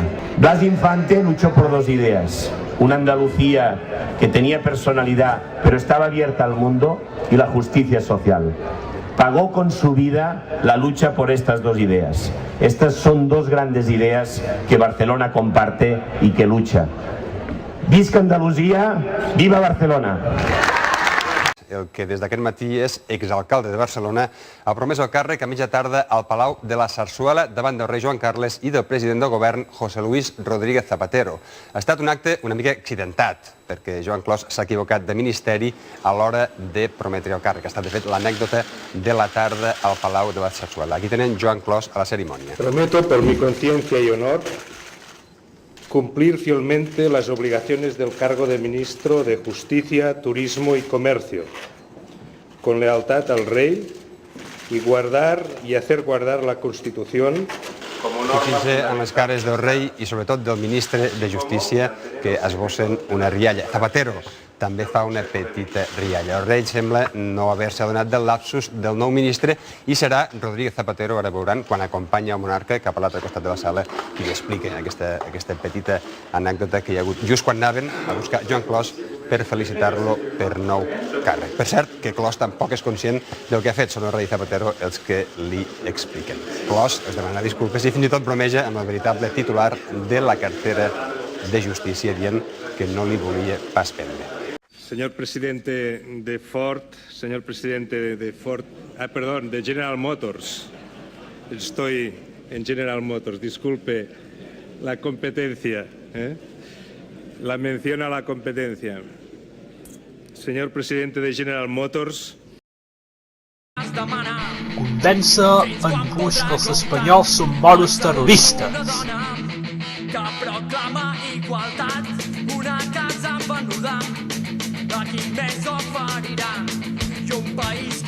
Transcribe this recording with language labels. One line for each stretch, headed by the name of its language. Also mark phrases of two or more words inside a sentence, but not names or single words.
Spanish: Blas Infante luchó por dos ideas: una Andalucía que tenía personalidad pero estaba abierta al mundo, y la justicia social. Pagó con su vida la lucha por estas dos ideas. Estas son dos grandes ideas que Barcelona comparte y que lucha.
Catalan: Visca Andalusia, viva Barcelona! El que des d'aquest matí és exalcalde de Barcelona, ha promès el càrrec a mitja tarda al Palau de la Sarsuela davant del rei Joan Carles i del president del govern, José Luis Rodríguez Zapatero. Ha estat un acte una mica accidentat, perquè Joan Clos s'ha equivocat de ministeri a l'hora de prometre el càrrec. Ha estat, de fet, l'anècdota de la tarda al Palau de la Sarsuela. Aquí tenen Joan Clos a la cerimònia. Prometo, por mi conciencia y honor, cumplir fielmente las obligaciones del cargo de Ministro de Justicia, Turismo y Comercio, con lealtad al Rey, y guardar y hacer guardar la Constitución como norma. Fixin-se en les cares del rei i sobretot del ministre de Justícia, que esbossen una rialla. Zapatero també fa una petita rialla. El rei sembla no haver-se adonat del lapsus del nou ministre i serà Rodríguez Zapatero, ara veuran, quan acompanya el monarca cap a l'altre costat de la sala, qui li explica aquesta petita anècdota que hi ha hagut just quan anaven a buscar Joan Clos per felicitar-lo per nou càrrec. Per cert, que Clos tampoc és conscient del que ha fet, són el rei Zapatero els que li expliquen. Clos es demana disculpes i fins i tot bromeja amb el veritable titular de la cartera de Justícia, dient que no li volia pas prendre.
Spanish: Señor presidente de Ford, de General Motors. Estoy en General Motors, disculpe la competencia, la mención a la competencia. Señor presidente de General Motors.
Catalan: Condensa en Bush que els espanyols són moros terroristes. Que proclama igualtat, una casa venuda, a qui més oferirà, i un país